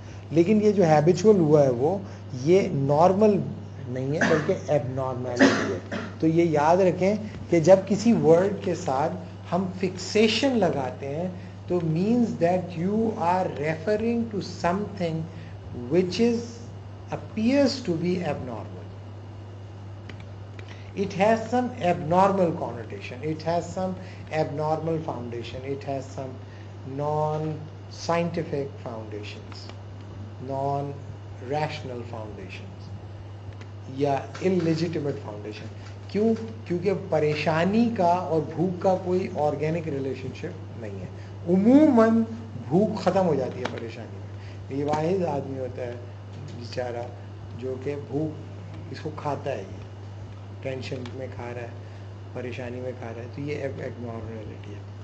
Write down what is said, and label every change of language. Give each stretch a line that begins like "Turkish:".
Urdu: لیکن یہ جو ہیبیچول ہوا ہے وہ یہ نارمل نہیں ہے بلکہ ایب نارمیلٹی ہے. تو یہ یاد رکھیں کہ جب کسی ورڈ کے ساتھ ہم فکسیشن لگاتے ہیں تو
English: means that you are referring to something which appears to be abnormal. It has some abnormal connotation, it has some abnormal foundation, it has some non-scientific foundations, non-rational foundations یا illegitimate foundation.
Urdu: کیوں؟ کیونکہ پریشانی کا اور بھوک کا کوئی organic relation شپ نہیں ہے. عموماً بھوک ختم ہو جاتی ہے پریشانی میں. یہ واحد آدمی ہوتا ہے بیچارہ جو کہ بھوک اس کو کھاتا ہے, یہ ٹینشن میں کھا رہا ہے, پریشانی میں کھا رہا ہے, تو یہ ایک نارمیلٹی ہے.